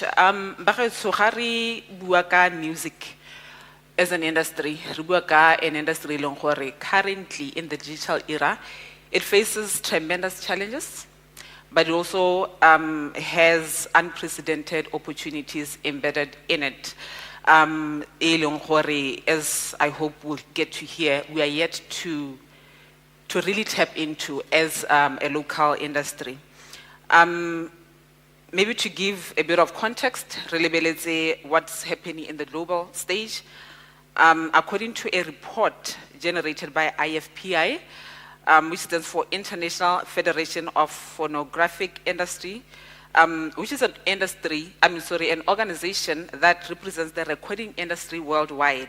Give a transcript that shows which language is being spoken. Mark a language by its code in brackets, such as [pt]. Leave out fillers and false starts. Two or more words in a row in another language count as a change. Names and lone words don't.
[tn] Bagaetso ga re bua ka [en] music as an industry, [tn] re bua ka [en] an industry [tn] e leng gore [en] currently in the digital era, it faces tremendous challenges, but it also has unprecedented opportunities embedded in it. [tn] E leng gore, [en] as I hope we'll get to hear, we are yet to really tap into as a local industry. Maybe to give a bit of context, really what's happening in the global stage. According to a report generated by IFPI, which stands for International Federation of Phonographic Industry, which is an organization that represents the recording industry worldwide.